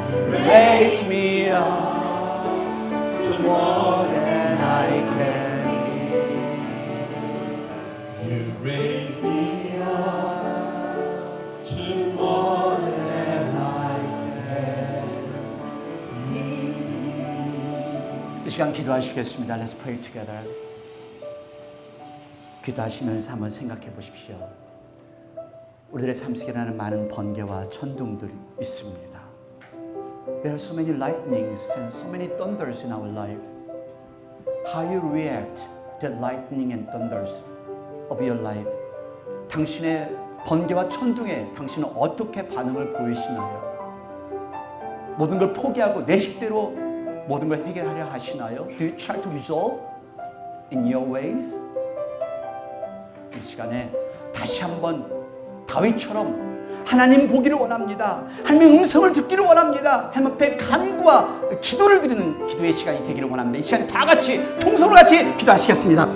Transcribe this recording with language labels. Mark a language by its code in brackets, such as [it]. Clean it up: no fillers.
[en] Raise me up to more than I can. You raise me up to more than I [ko] 이 시간 기도하시겠습니다. [en] Let's pray together. [ko] 기도하시면서 한번 생각해 보십시오. 우리들의 삶 속에 일어나는 많은 번개와 천둥들이 있습니다. [en] There are so many lightnings and so many thunders in our life. How you react to the lightning and thunders of your life? [ko] 당신의 번개와 천둥에 당신은 어떻게 반응을 보이시나요? 모든 걸 포기하고 내 식대로 모든 걸 해결하려 하시나요? [en] Do you try to resolve in your ways? [ko] 이 시간에 다시 한번 다윗처럼 하나님 보기를 원합니다. 하나님의 음성을 듣기를 원합니다. 하나님 앞에 간구와 기도를 드리는 기도의 시간이 되기를 원합니다. 이 시간 다 같이 통성으로 같이 기도하시겠습니다.